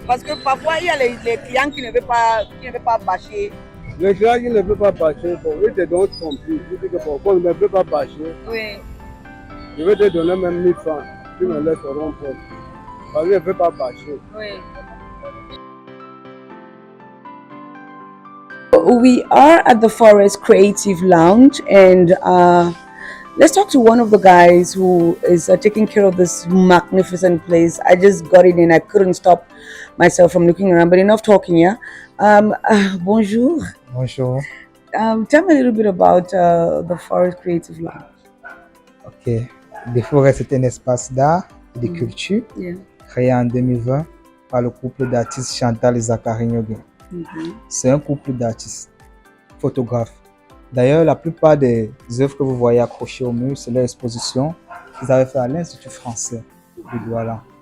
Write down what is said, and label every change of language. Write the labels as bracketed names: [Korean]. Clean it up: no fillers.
[French] Parce que parfois, il y a les clients qui ne veulent pas bâcher. Les clients qui ne veulent pas bâcher, bon, ils te donnent son prix. Tu dis que bon, comme je ne veux pas bâcher, Oui. je vais te donner même 1 000 francs. Tu me laisses au rond-point. Parce que je ne veux pas bâcher. Oui. [English] We are at the Forest Creative Lounge, and let's talk to one of the guys who is taking care of this magnificent place. I just got in and I couldn't stop myself from looking around. But enough talking, yeah. [French] Bonjour. Bonjour. [English] Tell me a little bit about the Forest Creative Lounge. [French] Ok. Des Forêts, c'est un espace d'art et de culture [English] Yeah. [French] créé en 2020 par le couple d'artistes Chantal et Zachary Nyogué. C'est un couple d'artistes, photographes. D'ailleurs, la plupart des œuvres que vous voyez accrochées au mur, c'est leur exposition qu'ils avaient fait à l'Institut français de Douala.